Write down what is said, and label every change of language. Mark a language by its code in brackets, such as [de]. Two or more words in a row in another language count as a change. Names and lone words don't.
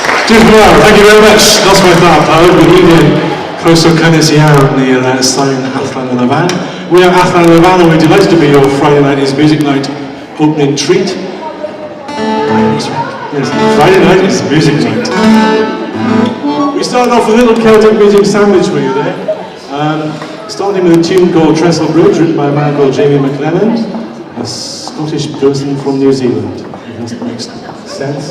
[en] Diolch thank you very much. [cy] Noswaith dda, pawb. [en] Good evening. [cy] Croeso cynnes iawn i'r straen allan yn y fan. [en] We are allan yn y fan and we're delighted to be your Friday night is music night opening treat. Yes, Friday night is music night. We started off with a little Celtic music sandwich for you there. Starting with a tune called Trestle Bridge, written by a man called Jamie McLennan, a Scottish person from New Zealand, if that makes sense.